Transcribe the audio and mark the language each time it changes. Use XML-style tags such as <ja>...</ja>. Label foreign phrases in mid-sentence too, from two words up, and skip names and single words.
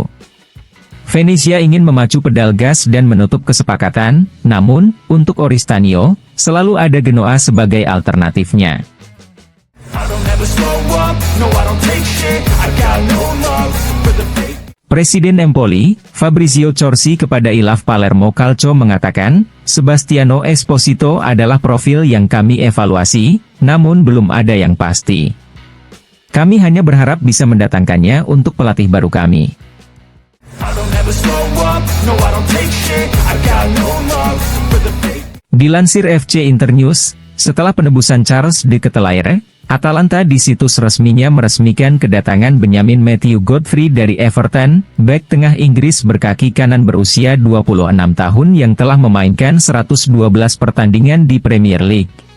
<id>Venezia ingin memacu pedal gas dan menutup kesepakatan, namun, untuk Oristanio, selalu ada Genoa sebagai alternatifnya. Presiden Empoli, Fabrizio Corsi kepada ILAF Palermo Calcio mengatakan, Sebastiano Esposito adalah profil yang kami evaluasi, namun belum ada yang pasti. Kami hanya berharap bisa mendatangkannya untuk pelatih baru kami. Dilansir FC Internews, setelah penebusan Charles de Ketelaere, Atalanta di situs resminya meresmikan kedatangan Benjamin Matthew Godfrey dari Everton, bek tengah Inggris berkaki kanan berusia 26 tahun yang telah memainkan 112 pertandingan di Premier League.</id>